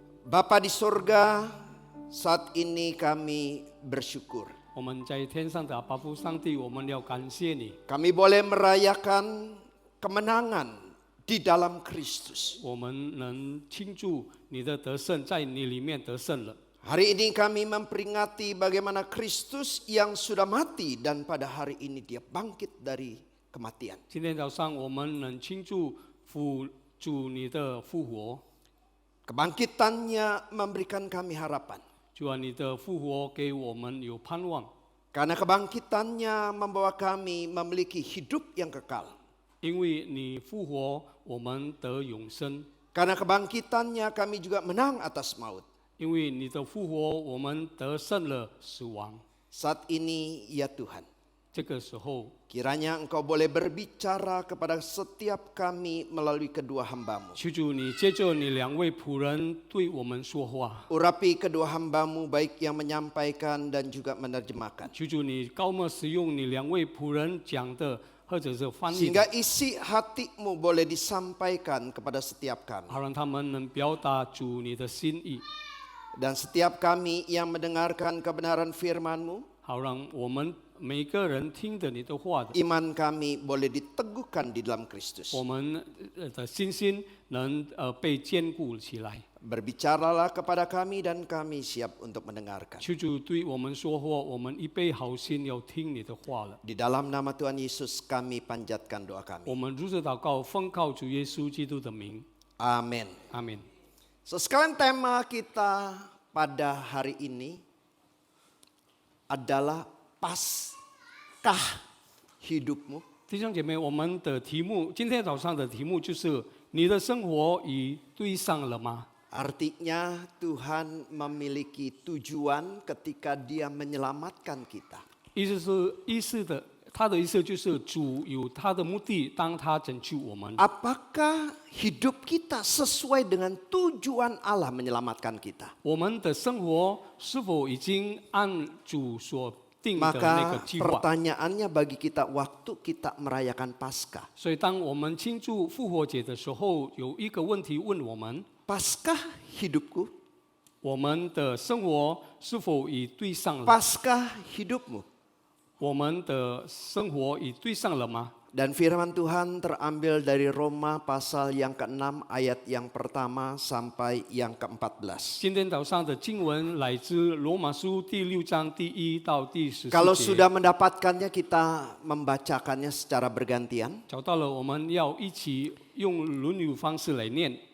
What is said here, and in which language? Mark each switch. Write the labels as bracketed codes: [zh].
[id] Bapa di sorga, saat ini kami bersyukur. [zh] 我们在天上的阿爸父上帝，我们要感谢你， [id] Kami boleh merayakan kemenangan di dalam Kristus. [zh] 我们能庆祝你的得胜，在你里面得胜了。 [id] Hari ini kami memperingati bagaimana Kristus yang sudah mati dan pada hari ini dia bangkit dari kematian. [zh] 今天早上我们能庆祝主你的复活， [id] Kebangkitannya memberikan kami harapan. [zh] 主啊，你的复活给我们有盼望， [id] Karena kebangkitannya membawa kami memiliki hidup yang kekal. [zh] 因为你复活，我们得永生。 [id] Karena kebangkitannya kami juga menang atas maut. [zh] 因为你的复活，我们得胜了死亡。 [id] Saat ini ya Tuhan, [zh] 这个时候， [id] kiranya Engkau boleh berbicara kepada setiap kami melalui kedua hamba-Mu. [zh] 求主你借着你两位仆人对我们说话。 [id] Urapi kedua hamba-Mu baik yang menyampaikan dan juga menerjemahkan. [zh] 求主你高莫使用你两位仆人讲的，或者是翻译的， [id] Sehingga isi hati-Mu boleh disampaikan kepada setiap kami. [zh] 好让他们能表达主你的心意， [id] Dan setiap kami yang mendengarkan kebenaran firman-Mu, [zh] 好让我们每个人听着你的话的， [id] iman kami boleh diteguhkan di dalam Kristus. [zh] 我们的信心能被坚固起来。 [id] Berbicaralah kepada kami dan kami siap untuk mendengarkan. [zh] 求主对我们说话，我们预备好心要听你的话了。 [id] Di dalam nama Tuhan Yesus kami panjatkan doa [zh] 我 [id] kami. [zh] 们如此祷告，奉靠主耶稣基督的名， [id] Amin. [zh] 阿门。 [id] Sekarang tema kita pada hari ini adalah Paskah hidupmu. [zh] 弟兄姐妹，我们的题目，今天早上的题目就是你的生活已对上了吗？ [id] Artinya Tuhan memiliki tujuan ketika Dia menyelamatkan kita. [zh] 他的意思就是主有他的目的，当他拯救我们。 [id] Apakah hidup kita sesuai dengan tujuan Allah menyelamatkan kita? [zh] 我们的生活是否已经按主所定的那个 [id] Maka [zh] 计划？ [id] pertanyaannya bagi kita waktu kita merayakan Paskah. [zh] 所以当我们庆祝复活节的时候，有一个问题问我们： [id] Paskah hidupku? [zh] 我们的生活是否已对上了？ [id] Paskah hidupmu? [zh] 我们的生活已对上了吗？ [id] Dan firman Tuhan terambil dari Roma pasal yang ke-6 ayat yang pertama sampai yang ke-14. [zh] 今天早上的经文来自罗马书第6章第1到第14 [id] Kalau [zh] 节。 [id] sudah mendapatkannya kita membacakannya secara bergantian. [zh] 找到了，我们要一起用轮流方式来念。